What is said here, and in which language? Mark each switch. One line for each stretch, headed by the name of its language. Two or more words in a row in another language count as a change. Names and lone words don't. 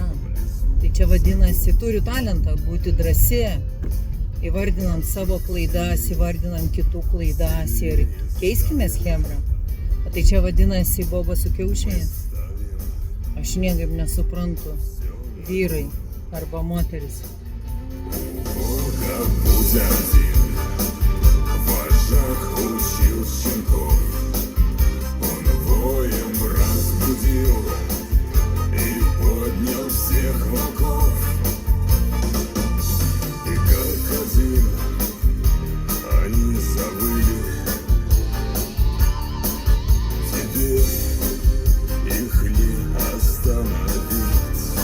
Lithuanian: Tai čia vadinasi, turiu talentą būti drąsi, įvardinant savo klaidas, įvardinant kitų klaidas ir keiskime schemą. O tai čia vadinasi boba su kiaušiais. Aš niekaip nesuprantu, vyrai arba moteris.
Russian: Будь один, вожак учил щенков, он воем разбудил и поднял всех волков. И как один они завыли, теперь их не остановить.